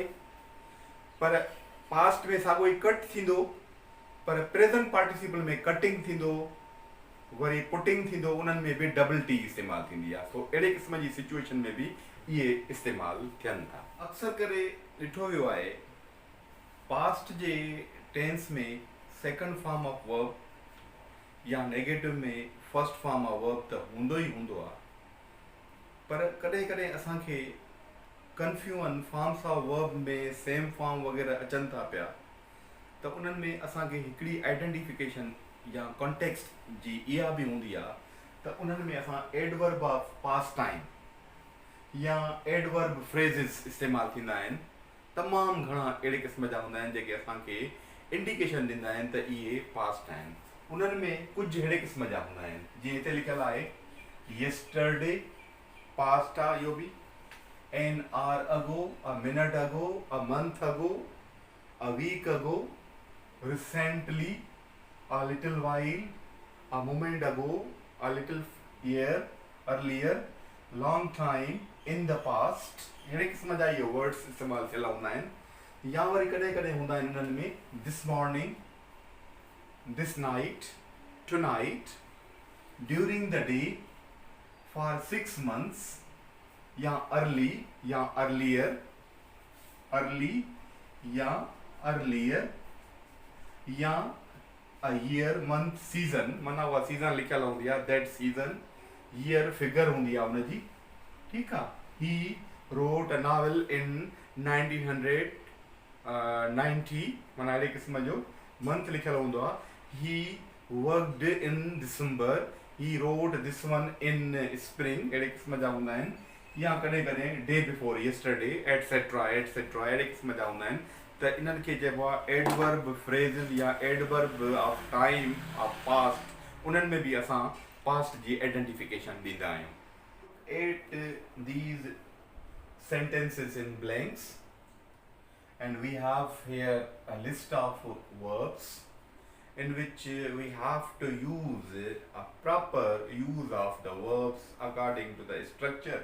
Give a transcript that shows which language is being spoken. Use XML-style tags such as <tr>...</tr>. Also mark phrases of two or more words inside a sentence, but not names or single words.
<sd>पर पास्ट में साॻियो ई कट थींदो, पर</sd> <en>present participle</en> <sd>में कटिंग थींदो, वरी पुटिंग थींदो, उन्हनि में बि</sd> <en>double T</en> <sd>इस्तेमालु थींदी आहे। सो अहिड़े क़िस्म जी सिचुएशन में बि इहे इस्तेमालु थियनि था। अक्सर करे ॾिठो वियो आहे पास्ट जे टेंस में</sd> <en>second form of verb</en> <sd>या नेगेटिव में</sd> <en>first form of verb</en> <sd>त हूंदो ई हूंदो आहे, पर कॾहिं कॾहिं असांखे</sd> <en>confusion forms of verb</en> <sd>में</sd> <en>same form</en> <sd>वग़ैरह अचनि था पिया, त उन्हनि में असांखे हिकिड़ी आइडेंटिफिकेशन या कॉन्टेक्स्ट जी इहा बि हूंदी आहे त उन्हनि में असां</sd> <en>adverb of past time</en> <sd>या</sd> <en>adverb phrases</en> <sd>इस्तेमालु थींदा आहिनि। तमामु घणा अहिड़े क़िस्म जा हूंदा आहिनि जेके असांखे इंडिकेशन ॾींदा आहिनि त इहे पास्ट आहिनि। उन्हनि में कुझु अहिड़े क़िस्म जा हूंदा आहिनि, जीअं हिते लिखियलु आहे yesterday, पास्ट आहे इहो बि,</sd> <en>an hour ago, a minute ago, a month ago, a week ago, recently, a little while, a moment ago, a little year, earlier, long time, in the past।</en> <sd>अहिड़े क़िस्म जा इहे वर्ड्स इस्तेमालु थियल हूंदा आहिनि। या वरी कॾहिं कॾहिं हूंदा आहिनि इन्हनि में</sd> <en>this morning, this night, tonight, during the day, for 6 months, या early या earlier, early या earlier, या a year, month, season,</en> <sd>माना उहा सीज़न लिखियल हूंदी आहे,</sd> <en>that season, year figure</en> <sd>हूंदी आहे हुनजी, ठीकु आहे।</sd> <en>he wrote a novel in 1990,</en> <sd>माना अहिड़े क़िस्म जो मंथ लिखियल हूंदो आहे।</sd> <en>he worked in December, he wrote this one in spring,</en> <sd>अहिड़े क़िस्म जा हूंदा आहिनि। या कॾहिं कॾहिं</sd> <en>day before, yesterday, etcetera etcetera,</en> <sd>अहिड़े क़िस्म जा हूंदा आहिनि। त इन्हनि खे चइबो आहे</sd> <en>adverb phrases</en> <sd>या</sd> <en>adverb of time of past,</en> <sd>उन्हनि में बि असां पास्ट जी आइडेंटिफिकेशन ॾींदा आहियूं।</sd> <en>at these sentences in blanks, and we have here a list of verbs in which we have to use a proper use of the verbs according to the structure.</en>